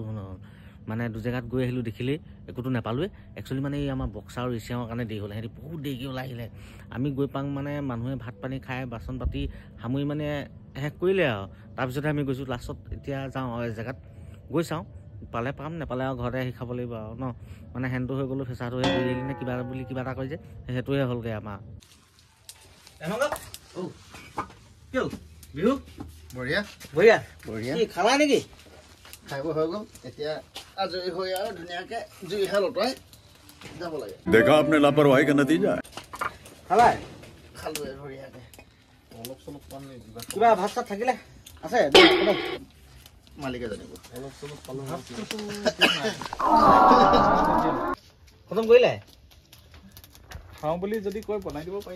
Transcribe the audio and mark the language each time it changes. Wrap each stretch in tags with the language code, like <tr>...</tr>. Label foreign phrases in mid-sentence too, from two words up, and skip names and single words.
<as>মানে দুজেগাত গৈ আহিলো দেখিলে একোতো নাপালোৱে একচুৱেলি মানে এই আমাৰ বক্সাৰ আৰু ৰিচিয়াঙৰ কাৰণে দেৰি হ'ল সিহঁতি বহুত দেৰিকৈ ওলাই আহিলে আমি গৈ পাওঁ মানে মানুহে ভাত পানী খাই বাচন পাতি সামৰি মানে শেষ কৰিলে আৰু তাৰপিছতে আমি গৈছোঁ লাষ্টত এতিয়া যাওঁ আৰু জেগাত গৈ চাওঁ পালে পাম নাপালে আৰু ঘৰতে আহি খাব লাগিব আৰু ন মানে হেণ্ডটো হৈ গ'লো ফেঁচাটো হৈ গ'লি নে কিবা বুলি কিবা এটা কয় যে সেইটোৱে হ'লগৈ আমাৰ বিহু বঢ়িয়া বঢ়িয়া বঢ়িয়া কি খালা নেকি খাই হৈ গ'ল এতিয়া আজৰি হৈ আৰু ধুনীয়াকৈ জুইশাল অঁতৰাই যাব লাগে</as> <hi>देखा आपने लापरवाही का नतीजा</hi> <as>খালা খালোৱে বঢ়িয়াকৈ অলপ চলপ পাম নেকি কিবা ভাত চাত থাকিলে আছে মালিকে জানিব অলপ চলপ পালোঁ খতম কৰিলে খাওঁ বুলি যদি কয় বনাই দিব পাৰি</as>